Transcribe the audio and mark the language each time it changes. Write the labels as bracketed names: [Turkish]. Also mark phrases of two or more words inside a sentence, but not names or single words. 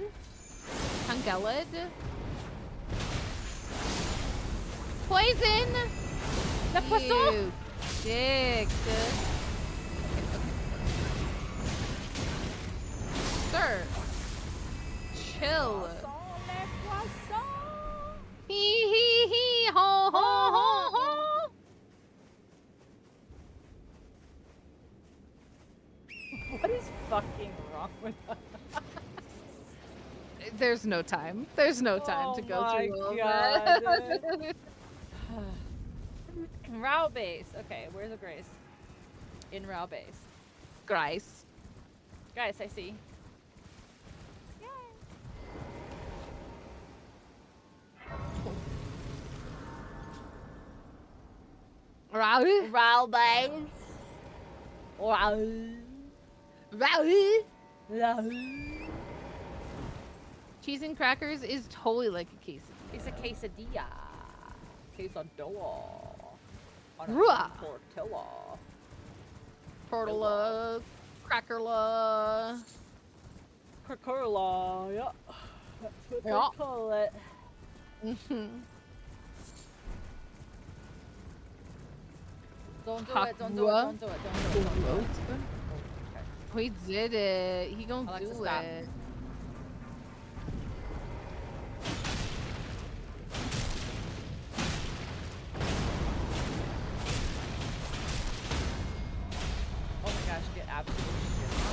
[English] Tangled. Poison! The poisson? You dick. Sir. Chill. Hee hee hee ho ho ho ho. What is fucking wrong with us? There's no time. There's no time to go through all that. Rauh base. Okay, where's the Grace? In Rauh base. Grice. Guys, I see. Rauh. Rauh base. Rauh. Rauh. Rauh. Cheese and crackers is totally like a quesadilla. It's a quesadilla. Quesadilla. On a Rauh. tortilla. Tortilla. Crackerla. Crackerla, yeah. That's what Yeah. they call it. Don't do it, don't do it, don't do it, don't do it, don't do it. Okay. We did it. He gonna Alexa, do stop. it. Oh my gosh, get absolutely shit on.